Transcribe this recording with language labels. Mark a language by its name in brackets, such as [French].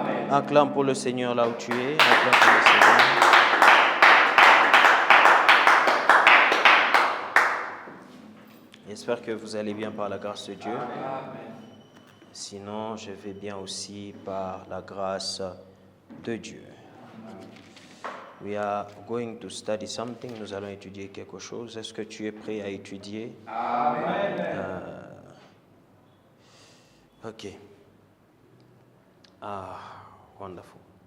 [French] Acclame pour le Seigneur là où tu es. Acclame pour le Seigneur. J'espère que vous allez bien par la grâce de Dieu. Sinon, je vais bien aussi par la grâce de Dieu. [English] We are going to study something. [French] Nous allons étudier quelque chose. Est-ce que tu es prêt à étudier? Amen. [English] Ok. Ah, wonderful.